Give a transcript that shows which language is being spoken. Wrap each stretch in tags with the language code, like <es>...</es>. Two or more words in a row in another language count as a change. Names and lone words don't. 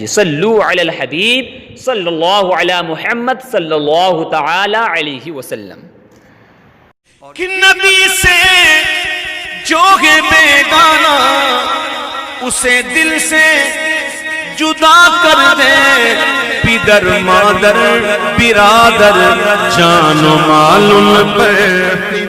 <ar>صلو علی الحبیب صلی اللہ علی محمد صلی اللہ تعالی علیہ وسلم.</ar> <ur>کہ نبی سے جو ہے بیگانہ اسے دل سے جدا کر دے, پدر مادر برادر جان و مال ان پہ</ur>